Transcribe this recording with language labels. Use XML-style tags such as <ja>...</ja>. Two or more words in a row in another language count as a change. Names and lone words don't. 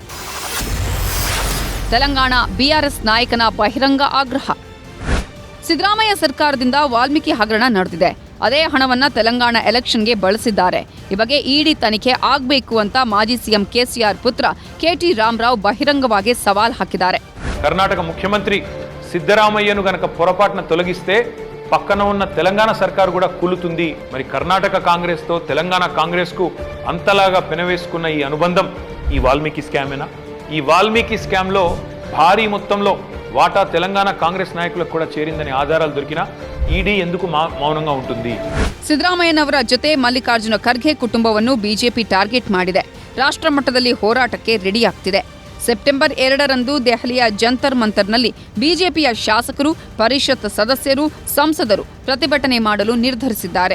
<kn>ತೆಲಂಗಾಣ BRS ನಾಯಕನ ಬಹಿರಂಗ ಆಗ್ರಹ. ಸಿದ್ದರಾಮಯ್ಯ ಸರ್ಕಾರದಿಂದ ವಾಲ್ಮೀಕಿ ಹಗರಣ ನಡೆದಿದೆ. ಅದೇ ಹಣವನ್ನ ತೆಲಂಗಾಣ ಎಲೆಕ್ಷನ್ಗೆ ಬಳಸಿದ್ದಾರೆ. ಈ ಬಗ್ಗೆ ED ತನಿಖೆ ಆಗಬೇಕು ಅಂತ ಮಾಜಿ CM KCR ಪುತ್ರ KT ರಾಮರಾವ್ ಬಹಿರಂಗವಾಗಿ ಸವಾಲ್ ಹಾಕಿದ್ದಾರೆ.</kn> <te>కర్ణాటక ముఖ్యమంత్రి సిద్ధరామయ్యను గనక పొరపాటున తొలగిస్తే పక్కన ఉన్న తెలంగాణ సర్కారు కూడా కూలుతుంది. మరి కర్ణాటక కాంగ్రెస్ తో తెలంగాణ కాంగ్రెస్ కు అంతలాగా పెనవేసుకున్న ఈ అనుబంధం ఈ వాల్మీకి స్కామేనా? ఈ వాల్మీకి స్కామ్ లో భారీ మొత్తంలో వాటా తెలంగాణ కాంగ్రెస్ నాయకులకు కూడా చేరిందని ఆధారాలు దొరికినా ED ఎందుకు మౌనంగా ఉంటుంది?</te> <kn>ಸಿದ್ದರಾಮಯ್ಯನವರ ಜೊತೆ ಮಲ್ಲಿಕಾರ್ಜುನ ಖರ್ಗೆ ಕುಟುಂಬವನ್ನು ಬಿಜೆಪಿ ಟಾರ್ಗೆಟ್ ಮಾಡಿದೆ. ರಾಷ್ಟ್ರ ಮಟ್ಟದಲ್ಲಿ ಹೋರಾಟಕ್ಕೆ ರೆಡಿಯಾಗ್ತಿದೆ. ಸೆಪ್ಟೆಂಬರ್ 2ರಂದು ದೆಹಲಿಯ ಜಂತರ್ ಮಂತರ್ನಲ್ಲಿ ಬಿಜೆಪಿಯ ಶಾಸಕರು, ಪರಿಷತ್ ಸದಸ್ಯರು, ಸಂಸದರು ಪ್ರತಿಭಟನೆ ಮಾಡಲು ನಿರ್ಧರಿಸಿದ್ದಾರೆ.</kn>